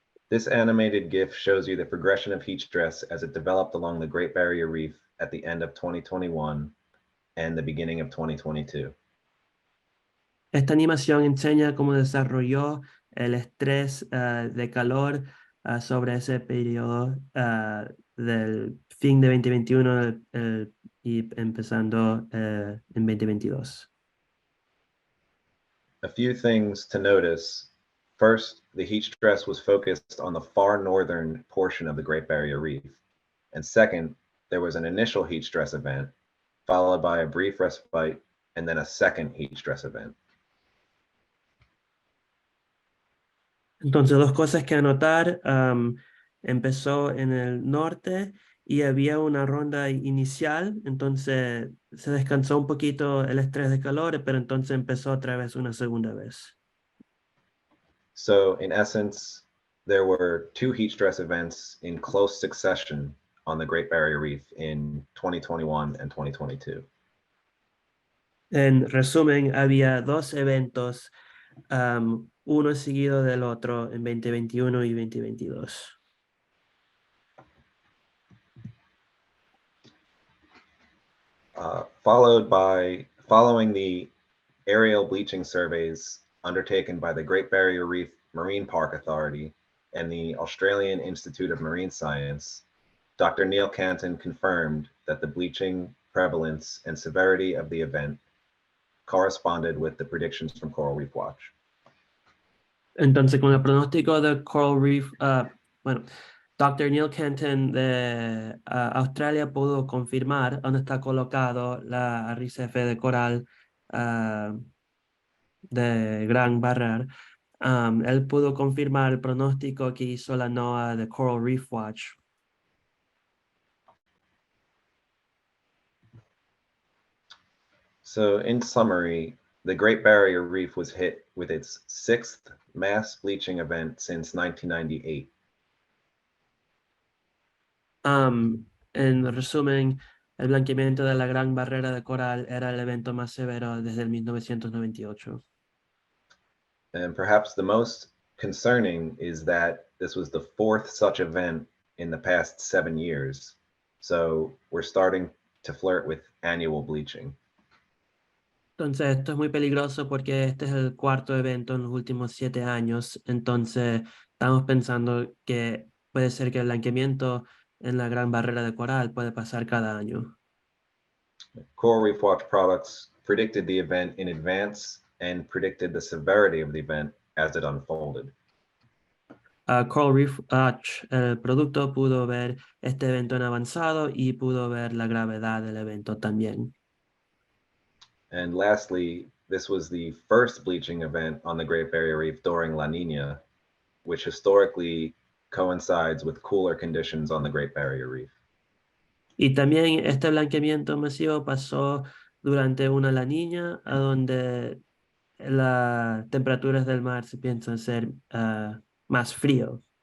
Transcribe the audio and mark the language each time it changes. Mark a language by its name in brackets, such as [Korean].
[English] This animated GIF shows you the progression of heat stress as it developed along the Great Barrier Reef at the end of 2021 and the beginning of 2022. [Spanish] Esta animación enseña cómo desarrolló el estrés de calor sobre ese periodo del fin de 2021 y empezando en 2022. [English] A few things to notice. First, the heat stress was focused on the far northern portion of the Great Barrier Reef. And second, there was an initial heat stress event, followed by a brief respite, and then a second heat stress event. [Spanish] Entonces, dos cosas que anotar. Empezó en el norte y había una ronda inicial, entonces se descansó un poquito el estrés de calor, pero entonces empezó otra vez una segunda vez. [English] So, in essence, there were two heat stress events in close succession on the Great Barrier Reef in 2021 and 2022. [Spanish] En resumen, había dos eventos, uno seguido del otro en 2021 y 2022. [English] Following the aerial bleaching surveys undertaken by the Great Barrier Reef Marine Park Authority and the Australian Institute of Marine Science, Dr. Neil Canton confirmed that the bleaching prevalence and severity of the event corresponded with the predictions from Coral Reef Watch. [Spanish] Entonces, con el pronóstico de Coral Reef, bueno, Dr. Neil Canton de Australia pudo confirmar dónde está colocado la arrecife de coral de Gran Barrera. Él pudo confirmar el pronóstico que hizo la NOAA de Coral Reef Watch. [English] So, in summary, the Great Barrier Reef was hit with its sixth mass bleaching event since 1998. [Spanish] En resumen, el blanqueamiento de la Gran Barrera de Coral era el evento más severo desde el 1998. [English] And perhaps the most concerning is that this was the fourth such event in the past 7 years. So we're starting to flirt with annual bleaching. [Spanish] Entonces, esto es muy peligroso porque este es el cuarto evento en los últimos 7 años. Entonces, estamos pensando que puede ser que el blanqueamiento en la Gran Barrera de Coral puede pasar cada año. [English] Coral Reef Watch products predicted the event in advance and predicted the severity of the event as it unfolded. [Spanish] Coral Reef Watch, el producto, pudo ver este evento en avanzado y pudo ver la gravedad del evento también. [English] And lastly, this was the first bleaching event on the Great Barrier Reef during La Nina, which historically coincides with cooler conditions on the Great Barrier Reef. [Spanish] Y también este blanqueamiento masivo pasó durante una La Niña, a donde las temperaturas del mar se piensan ser más frío.